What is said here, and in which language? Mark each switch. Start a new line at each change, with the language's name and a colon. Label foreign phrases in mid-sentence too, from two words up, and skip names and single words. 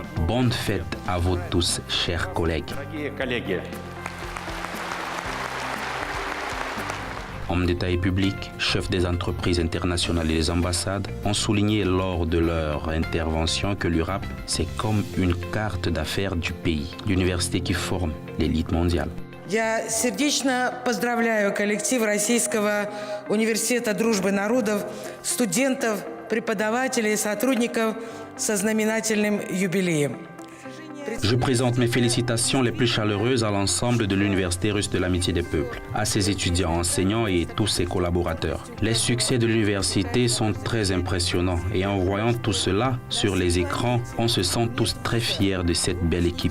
French: Bonne fête à vous tous, chers collègues. Hommes d'État et publics, chefs des entreprises internationales et des ambassades ont souligné lors de leur intervention que l'URAP, c'est comme une carte d'affaires du pays, l'université qui forme l'élite mondiale.
Russian: Я сердечно поздравляю коллектив Российского университета дружбы народов, студентов, преподавателей и сотрудников со знаменательным юбилеем.
French: Je présente mes félicitations les plus chaleureuses à l'ensemble de l'Université russe de l'amitié des peuples, à ses étudiants, enseignants et tous ses collaborateurs. Les succès de l'université sont très impressionnants et en voyant tout cela sur les écrans, on se sent tous très fiers de cette belle équipe.